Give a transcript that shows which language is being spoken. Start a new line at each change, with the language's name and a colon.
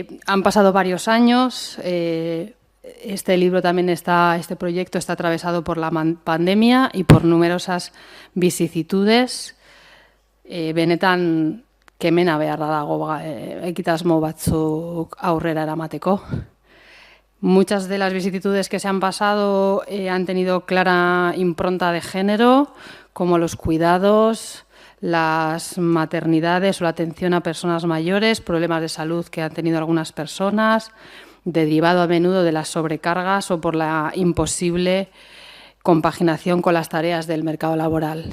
Spanish: Han pasado varios años, este libro también este proyecto está atravesado por la pandemia y por numerosas vicisitudes.
Basque: Benetan kemena beharra dago egitasmo batzuk aurrera eramateko.
Spanish: Muchas de las vicisitudes que se han pasado han tenido clara impronta de género, como los cuidados, las maternidades o la atención a personas mayores, problemas de salud que han tenido algunas personas, derivado a menudo de las sobrecargas o por la imposible compaginación con las tareas del mercado laboral.